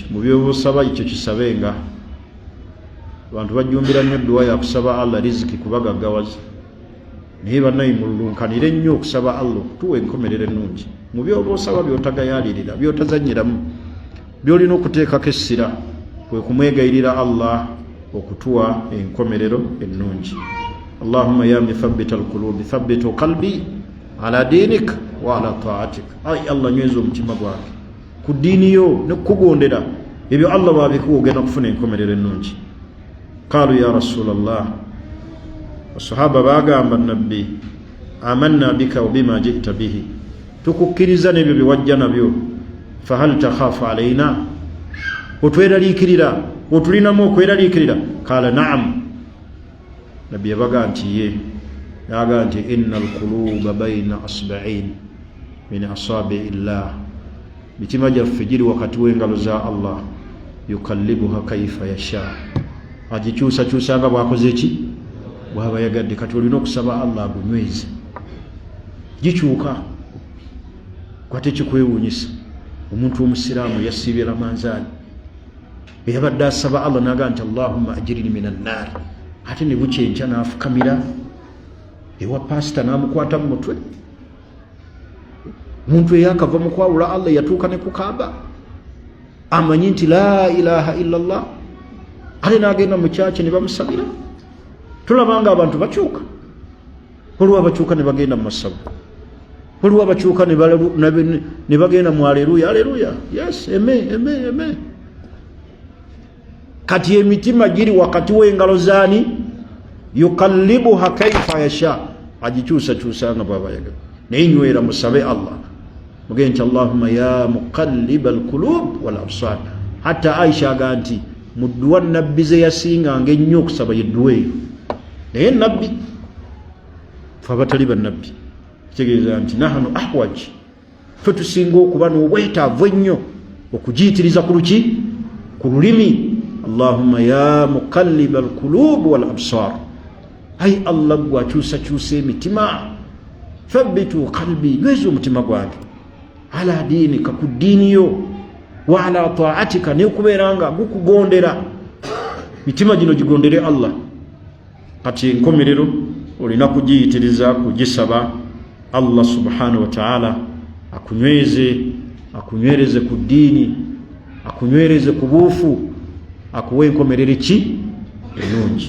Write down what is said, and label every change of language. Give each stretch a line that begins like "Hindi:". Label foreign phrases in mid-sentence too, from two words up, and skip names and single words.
Ganda: Mu by'obusaba ekyo kisabenga. Abantu bajjumbira nnyo eddu'a ya kusaba Allah riziki kubagaggawaza. naye bannaye mulunkanire nnyo okusaba Allah okutuwa enkomerero ennungi mu byoba osaba byotagayalirira byotazanyiramu byolina okuteekako essira kwe kumwegayirira Allah okutuwa enkomerero ennungi.
Arabic: اللهم يا مثبت القلوب ثبت قلبي على دينك وعلى طاعتك.
Ganda: Ay Allah nyweza omutima gwange ku ddiini yo ne kukugondera ebyo Allah bwabikuwa ogenda kufuna enkomerero ennungi.
Arabic: قالوا يا رسول الله,
Ganda: asahaba bagamba nabbi,
Arabic: آمنا بك وبما جئت به,
Ganda: tukukkiriza n'ebyo bye wajja nabyo,
Arabic: فهل تخاف علينا,
Ganda: otweraliikirira otulinamu okweraliikirira?
Arabic: قال نعم.
Ganda: Nabbi yabaga nti ye yaga nti
Arabic: إن القلوب بين إصبعين من أصابع الله,
Ganda: mitima gyaffe giri wakati w'engalo za Allah,
Arabic: يقلبها كيف يشاء,
Ganda: agikyusakyusa nga bwakoze ki bwaba yagadde. Kati olina okusaba Allah agunyweze gikyuka. Kwate kikwewuunyisa omuntu omusiraamu yasiibye Ramanzaani eyabadde asaba Allah naga nti
Arabic: اللهم أجرني من النار,
Ganda: ate ne bukyenkya n'afukamira ewa pasita n'amukwata mu mutwe. Omuntu eyakava mu kwawula Allah yatuuka ne ku Kaaba amanyi nti
Arabic: لا إله إلا الله,
Ganda: ate n'agenda mu kyaki ne bamusabira. Tulabanga abantu bakyuka, waliwo abakyuka ne bagenda mu masabu, waliwo abakyuka ne bagenda mu aleluya aleluya, yes, eme. Kati emitima giri wakati w'engalo zaani,
Arabic: يقلبها كيف يشاء,
Ganda: agikyusakyusa nga bwaba yagala. Naye nywera musabe Allah mugende nti
Arabic: اللهم يا مقلب القلوب والأبصار.
Ganda: Hatta Aisha aga nti mu dduwa nabbi ze yasinganga ennyo okusaba ye dduwa eyo. Naye nabbi fe abatali bannabbi kitegeeza nti
Arabic: نحن أحوج,
Ganda: fe tusinga okuba n'obwetaavu ennyo okugiyitiriza ku luki, ku lulimi.
Arabic: اللهم يا مقلب القلوب والأبصار,
Ganda: ay Allah gwe akyusakyusa emitima,
Arabic: ثبت قلبي,
Ganda: nyweza omutima gwange,
Arabic: على دينك,
Ganda: ku ddiini yo,
Arabic: وعلى طاعتك,
Ganda: nekubeeranga gukugondera. Mitima gino gigondere Allah. Kati enkomerero olina kugiyitiriza kugisaba Allah
Arabic: سبحانه وتعالى
Ganda: akunywereze ku ddiini, akunywereze ku buufu, akuwe enkomerero ki ennungi.